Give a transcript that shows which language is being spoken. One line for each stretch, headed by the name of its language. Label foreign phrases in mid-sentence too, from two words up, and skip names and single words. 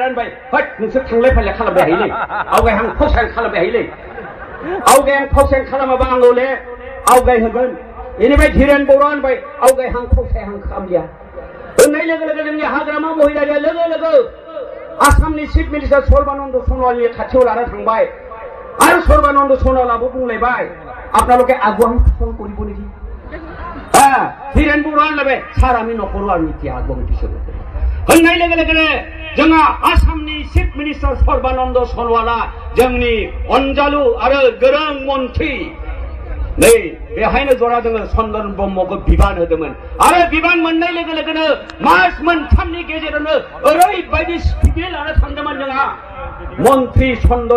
Bodo: होनबाय हट नोंसोर थांलाय फैलाय खालामबाय हायोलै आवगाय आं फावसायन खालामबाय हायोलै आवगाय आं फावसायन खालामाबा आंल'ले आवगाय होगोन बेनिफ्राय धीरेन बर'आ होनबाय आवगाय आं फावसायहां खालामलिया होननाय लोगो लोगो जोंनि हाग्रामा महिलारिया लोगो आसामनि
English: chief minister
Bodo: सर्बानन्द सन'वालनि खाथियाव लाना थांबाय आरो सर्बानन्द सन'वालाबो बुंलायबाय
Assamese: আপোনালোকে আগুৱাই ফোন কৰিব নেকি
Bodo: धीरेन बर'आ होनलायबाय सार आंनि न'खराव आं मिथिया आगम बिसोर होननाय लोगो लोगोनो जोंहा आसामनि
English: chief minister
Bodo: सर्बानन्द सन'वाला जोंनि अनजालु आरो गोरों मन्थ्रि नै बेहायनो जरा जोङो चन्दन ब्रह्मखौ बिबान होदोंमोन आरो बिबान मोननाय लोगो लोगोनो मास मोनथामनि गेजेरावनो ओरैबायदि स्पिडै लाना थांदोंमोन जोंहा मन्थ्रि चन्दन